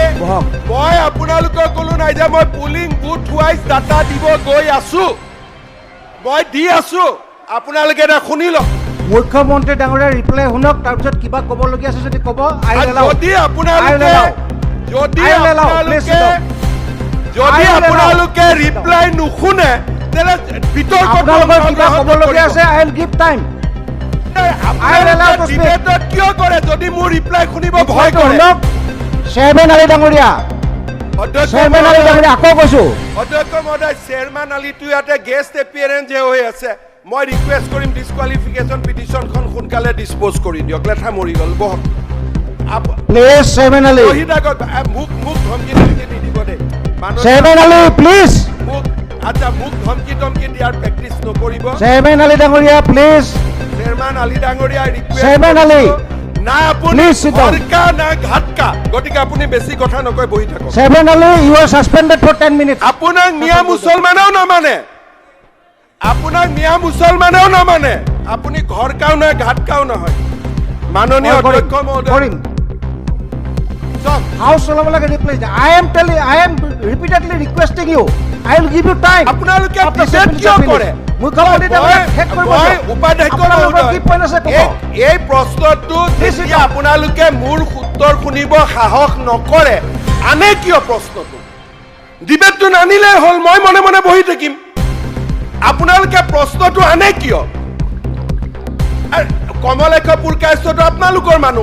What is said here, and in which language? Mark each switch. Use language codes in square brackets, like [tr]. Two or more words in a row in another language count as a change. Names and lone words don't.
[as] বহক। মই আপোনালোকক ক'লো নাই যে মই পুলিং বুথ ৱাইজ ডাটা দিব গৈ আছো, মই দি আছো। আপোনালোকে এটা শুনি লওক। মুখ্যমন্ত্ৰী ডাঙৰীয়া ৰিপ্লাই শুনক তাৰপিছত কিবা ক'বলগীয়া আছে যদি ক'ব আই আৰু এলাও যদি আপোনালোকে যদি [en] I will allow. Please [as] আপোনালোকে sit যদি [en] I will allow. [as] আপোনালোকে ৰিপ্লাই নুশুনে তেনে বিতৰ্কত আপোনালোকৰ কিবা ক'বলগীয়া আছে [en] I will give time I will allow to speak. [as] ডিবেটত কিয় কৰে যদি মোৰ ৰিপ্লাই শুনিব ভয় কৰে শুনক চেয়াৰমেন আলী ডাঙৰীয়া অধ্যক্ষ চেয়াৰমেন আলী ডাঙৰীয়া আকৌ কৈছো অধ্যক্ষ মহোদয় চেয়াৰমেন আলীটো ইয়াতে [en] guest appearance [as] হৈ আছে মই ৰিকুৱেষ্ট কৰিম [en] disqualification petitionখন [as] সোনকালে ডিছপ'জ কৰি দিয়ক লেঠা মৰি গ'ল বহক প্লিজ চেয়াৰমেন আলী শহীদ আগত মোক ধমকি ধমকি নিদিব দেই মাননীয় চেয়াৰমেন আলী প্লিজ মোক আচ্ছা মোক ধমকি ধমকি দিয়াৰ প্ৰেক্টিচ নকৰিব চেয়াৰমেন আলী ডাঙৰীয়া প্লিজ চেয়াৰমেন আলী ডাঙৰীয়া চেয়াৰমেন আলী, না আপুনি [en] please sit down. [hi] घर का ना घाट का [as] গতিকে আপুনি বেছি কথা নকয় বহি থাকক [en] Chairman Ali you are suspended for 10 minutes [as] আপোনাক মিয়া মুছলমানেও নামানে আপোনাক মিয়া মুছলমানেও নামানে আপুনি ঘৰকাও নহয় ঘাটকাও নহয় মাননীয় অধ্যক্ষ মহোদয় কৰিম চাওক হাউচ চলাব লাগে ৰিপ্লাই [en] I am repeatedly requesting you I will give you time [as] আপোনালোকে ডিবেট কিয় কৰে মুখ্যমন্ত্ৰী ডাঙৰীয়া শেষ কৰিব মই দিয়ক। উপাধ্যক্ষ আপোনালোকৰ কি পইণ্ট আছে ক'ব এই প্ৰশ্নটো যেতিয়া আপোনালোকে মোৰ উত্তৰ শুনিব সাহস নকৰে আনে কিয় প্ৰশ্নটো ডিবেটটো নানিলে হ'ল মই মনে মনে বহি থাকিম আপোনালোকে প্ৰশ্নটো আনে কিয় কমলেশ পুৰকায়স্থটো আপোনালোকৰ মানুহ